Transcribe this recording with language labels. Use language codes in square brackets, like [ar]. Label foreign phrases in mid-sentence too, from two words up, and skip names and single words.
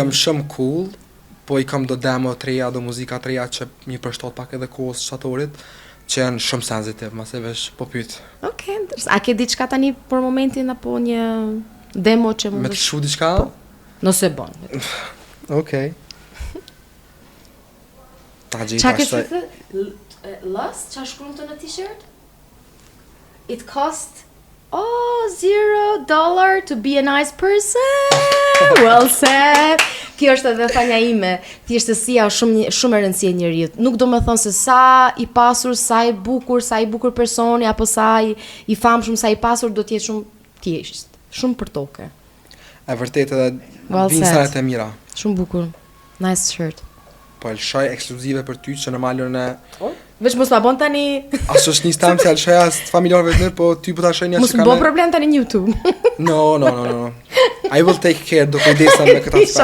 [sq] Jam shumë cool, po i kam do demo të reja, do muzika të reja që mi përshtot pak edhe kohës shtatorit, që janë shumë sensitiv, ma se vesh po pyet. Okej, a ke diçka tani për momentin apo një demo që mund Me të shu diçka? Po, nëse bon. Okej. Ta gjej Qa ke pastaj. Lust? Qa shkruan të në t-shirt? [en] It cost $0 to be a nice person. Well said. [sq] Kjo është edhe thënia ime. Thjeshtësia është shumë e rëndësishme e njeriu. Nuk do të thonë se sa i pasur, sa i bukur personi, apo sa i famshëm, sa i pasur do të jetë shumë thjesht, shumë për tokë. E vërtet edhe [en] Well [sq] vinë [en] said. [sq] senet e mira. Shumë bukur. [en] Nice shirt. [sq] Po lëshoj ekskluzive për ty që normalisht në Veç mos ma bon tani. Ashtu është një stam se lëshoj as të familjarëve të mirë, po ty po ta shoj një Mos që më bë kanë. problem tani në YouTube. [en] No. I will take care, [sq] do kujdesem me këtë aspekt.